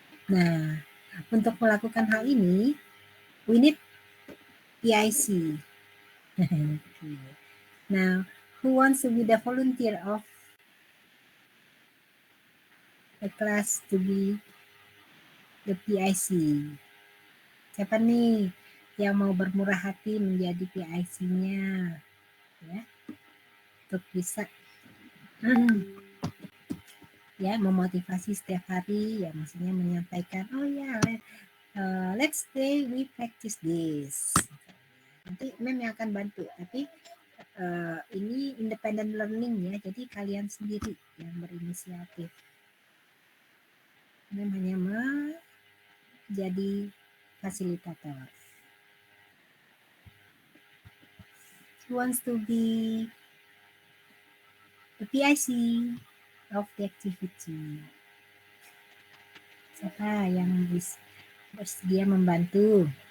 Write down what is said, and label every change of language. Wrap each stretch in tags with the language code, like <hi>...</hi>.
<id>Nah, untuk melakukan hal ini,</id> <en>we need PIC. Now, who wants to be the volunteer of the class to be the PIC?</en> <id>Siapa nih yang mau bermurah hati menjadi PIC-nya? Ya, untuk bisa ya memotivasi setiap hari, ya maksudnya menyampaikan, oh ya,</id> <en>let's say we practice this.</en> <id>Nanti mem yang akan bantu, tapi ini independent learning ya, jadi kalian sendiri yang berinisiatif. Mem hanya menjadi fasilitator.</id> <en>Who wants to be the PIC of the activity?</en> <id>Siapa yang bersedia membantu?</id>